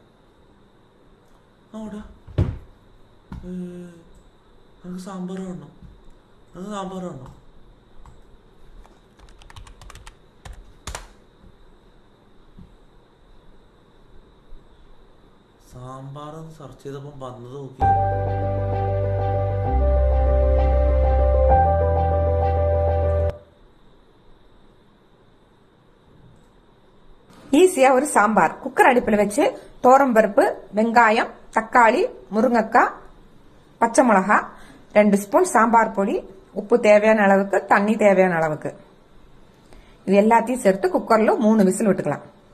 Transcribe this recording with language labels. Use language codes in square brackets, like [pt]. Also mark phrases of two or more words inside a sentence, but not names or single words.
[ml] നമുക്ക് സാമ്പാർ കാണണം. സാമ്പാർ സെർച്ച് ചെയ്തപ്പം വന്നത് നോക്കി. [ta] ஈஸியா ஒரு சாம்பார். குக்கர் அடுப்பில் வச்சு தோரம்பருப்பு, வெங்காயம், தக்காளி, முருங்கக்காய், பச்சை மிளகா, 2 ஸ்பூன் சாம்பார் பொடி, உப்பு தேவையான அளவுக்கு, தண்ணி தேவையான அளவுக்கு, இது எல்லாத்தையும் சேர்த்து குக்கர்ல 3 விசில் விட்டுக்கலாம்.